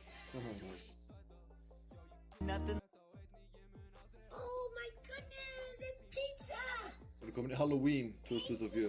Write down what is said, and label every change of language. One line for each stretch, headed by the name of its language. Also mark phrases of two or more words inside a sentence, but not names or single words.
English: Nothing. Oh my goodness, it's pizza!
Icelandic: Við erum komin í Halloween 2024.